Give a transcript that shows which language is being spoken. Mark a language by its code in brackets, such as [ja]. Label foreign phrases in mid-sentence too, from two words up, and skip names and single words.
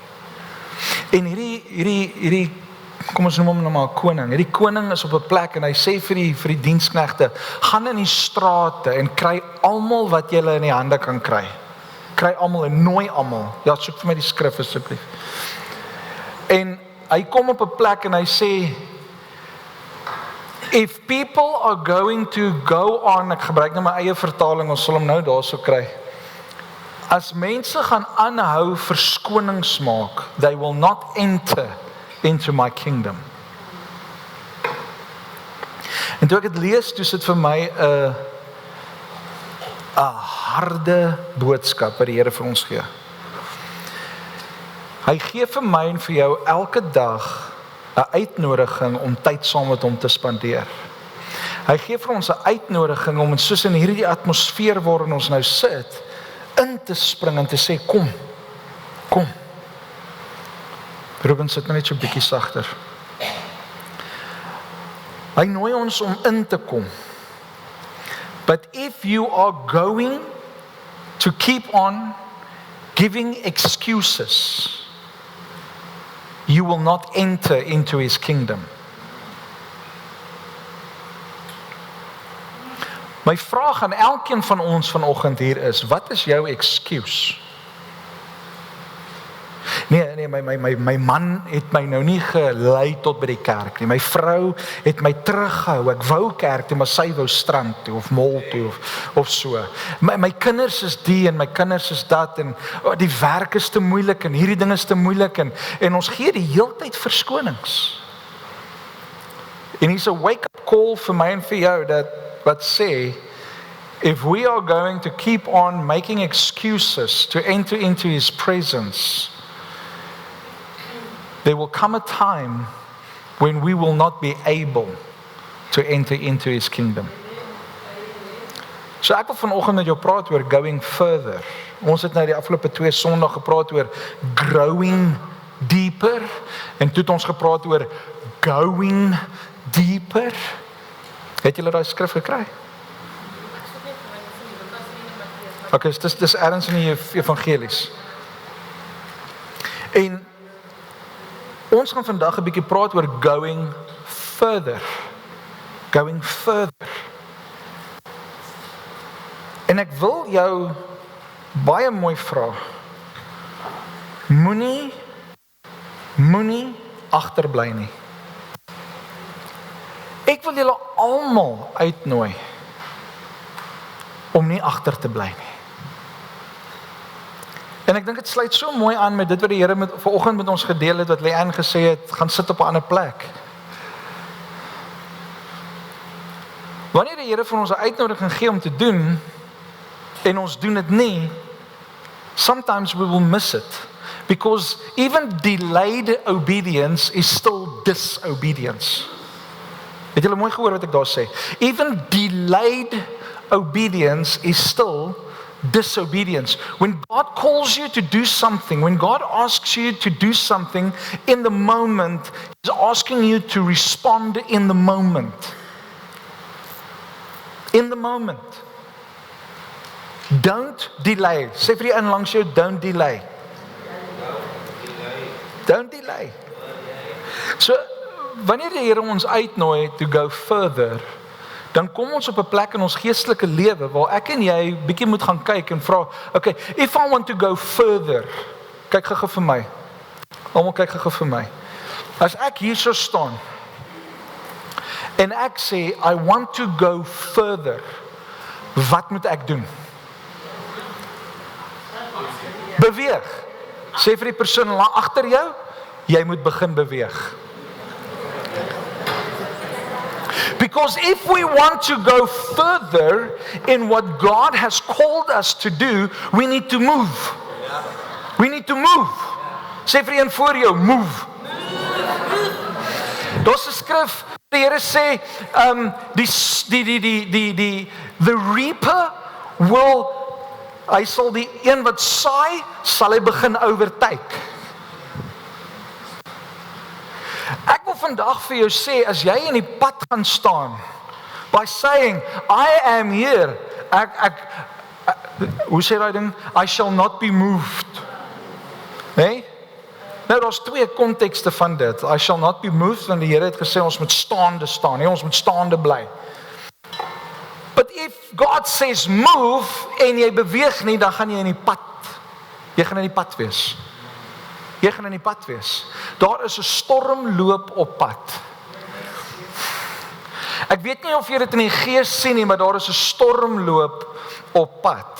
[af] En hierdie kom ons noem hom nou maar 'n koning. Hierdie koning is op 'n plek en hy sê vir die diensknegte, gaan in die strate en kry almal wat julle in die hande kan kry. Kry almal en nooi almal. Ja, soek vir my die skrif asseblief. En hy kom op 'n plek en hy sê, [en] if people are going to go on, [af] ek gebruik nou my eie vertaling, ons sal hom nou daarso kry. As mense gaan aanhou verskonings maak, [en] they will not enter into my kingdom. [af] En toe ek dit lees, toe sit vir my 'n harde boodskap wat die Here vir ons gee. Hy gee vir my en vir jou elke dag 'n uitnodiging om tyd saam met hom te spandeer. Hy gee vir ons 'n uitnodiging om soos in hierdie atmosfeer waarin ons nou sit, in te spring en te sê, kom. Ruben sit net so 'n bietjie sagter. Hy nooi ons om in te kom. [en] But if you are going to keep on giving excuses, you will not enter into his kingdom. [af] My vraag aan elkeen van ons vanoggend hier is, wat is jou excuse? Nee, my man het my nou nie gelei tot by die kerk nie. My vrou het my teruggehou. Ek wou kerk toe, maar sy wou strand toe of mall toe of so. My kinders is die en my kinders is dat en die werk is te moeilik en hierdie ding is te moeilik en ons gee die heeltyd verskonings. En hier's 'n [en] wake-up call [af] vir my en vir jou dat wat sê, [en] if we are going to keep on making excuses to enter into his presence, there will come a time when we will not be able to enter into his kingdom. [af] So ek wil vanoggend met jou praat oor [en] going further. [af] Ons het nou die afgelope 2 Sondae gepraat oor [en] growing deeper [af] en toe het ons gepraat oor [en] going deeper. [af] Het julle daai skrif gekry? Okay, dis ergens in die evangelies. En ons gaan vandag 'n bietjie praat oor [en] going further. Going further. [af] En ek wil jou baie mooi vra. Moenie agterbly nie. Ek wil julle almal uitnooi om nie agter te bly nie. En ek dink dit sluit so mooi aan met dit wat die Here vanoggend met ons gedeel het, wat Leanne gesê het, gaan sit op 'n ander plek. Wanneer die Here vir ons 'n uitnodiging gee om te doen, en ons doen dit nie, [en] sometimes we will miss it. Because even delayed obedience is still disobedience. [af] Het julle mooi gehoor wat ek daar sê? [en] Even delayed obedience is still disobedience. When God calls you to do something, when God asks you to do something in the moment, He's asking you to respond in the moment. In the moment. Don't delay. [af] Sê vir die een langs jou, [en] don't delay. Don't delay. [af] So, wanneer die Here ons uitnooi [en] to go further, [af] dan kom ons op 'n plek in ons geestelike lewe waar ek en jy bietjie moet gaan kyk en vra, [en] okay, if I want to go further, [af] kyk gou vir my. Almal kyk gou vir my. As ek hier sou staan en ek sê [en] I want to go further, [af] wat moet ek doen? Beweeg. Sê vir die persoon agter jou, jy moet begin beweeg. [en] Because if we want to go further in what God has called us to do, we need to move. We need to move. [af] Sê vir een voor jou, move. Daar's 'n skrif, die Here sê, [en] the reaper will, [af] hy sal die een wat saai, sal hy begin oortyk. Ek wil vandag vir jou sê, as jy in die pad gaan staan, [en] by saying, I am here, [af] hoe sê daai ding? [en] I shall not be moved. [af] Nee? Nou, daar's twee kontekste van dit. [en] I shall not be moved, [af] want die Here het gesê, ons moet staande staan, nee, ons moet staande bly. [en] But if God says move, [af] en jy beweeg nie, dan gaan jy in die pad. Jy gaan in die pad wees. Jy gaan in die pad wees. Daar is 'n stormloop op pad. Ek weet nie of jy dit in die gees sien nie, maar daar is 'n stormloop op pad.